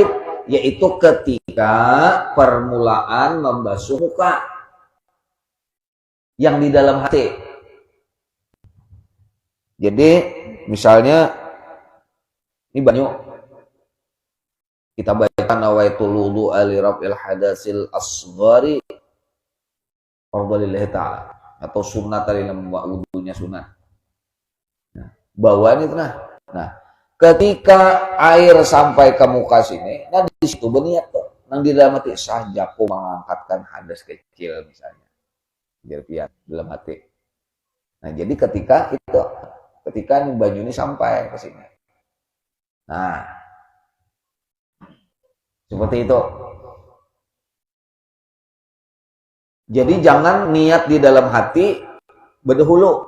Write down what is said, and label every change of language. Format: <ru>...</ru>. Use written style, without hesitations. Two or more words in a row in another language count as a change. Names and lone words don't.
<id>Yaitu ketika permulaan membasuh muka yang di dalam hati. Jadi misalnya ini banyak kita baca</id> <ar>نويت الوضوء لرفع الحدث الأصغر فرضا لله تعالى</ar> <id>atau sunnat dari wudunya sunat.</id> <bjn>Nah, bawaan itu nah ketika air sampai ke muka sini, nah di situ berniat tuh, nang di dalam hati sajaku mengangkatkan hadas kecil misalnya, biar piat dalam hati. Nah jadi ketika nih banyu ini sampai ke sini, nah seperti itu.</bjn> <id>Jadi jangan niat di dalam hati berdahulu.</id>